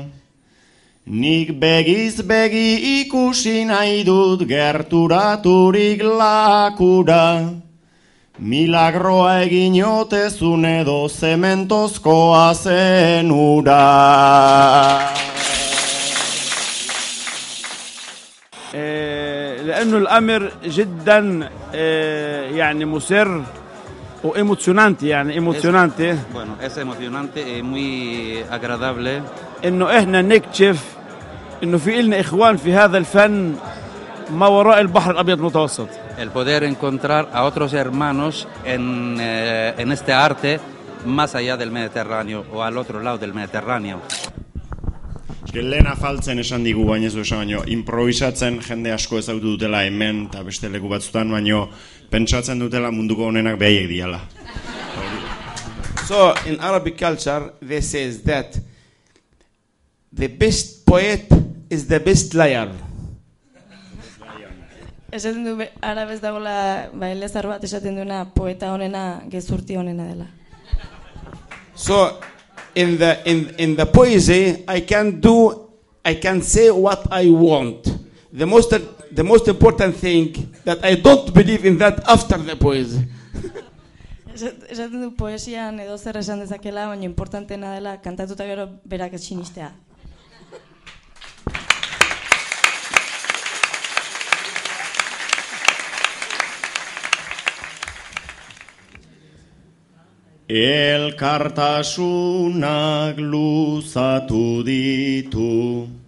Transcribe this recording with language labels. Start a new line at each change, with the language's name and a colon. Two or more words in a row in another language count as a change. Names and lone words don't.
Basque: Nik begiz begi ikusi nahi dut gerturaturik lakura. Milagroa egin otezun edo zementozkoa zen ura.
Arabic: لأنه الأمر جدا يعني مسر وإيموشنانتي يعني إيموشنانتي.
Spanish: Bueno, es emocionante y muy agradable.
Arabic: إنه إحنا نكتشف إنه في إلنا إخوان في هذا الفن ما وراء البحر الأبيض المتوسط.
Spanish: El poder encontrar a otros hermanos en este arte más allá del Mediterráneo o al otro lado del Mediterráneo.
Basque: Lehen afaltzen esan digu, baina ez du esan baino, improvisatzen jende asko ezagutu dutela hemen eta beste leku batzutan, baino pentsatzen dutela munduko honenak behaiek diala.
English: So, in Arabic culture, they says that the best poet is the best liar.
Basque: Esaten du arabez dagoela elezar bat esaten duena poeta honena gezurti honena dela.
English: So, in the poesy, I can say what I want. The most important thing that I don't believe in that after the poesy.
Basque: Esaten du poesian edo zer esan dezakela, baina importantena dela kantatuta gero berak ez sinistea. Elkartasunak luzatu ditu,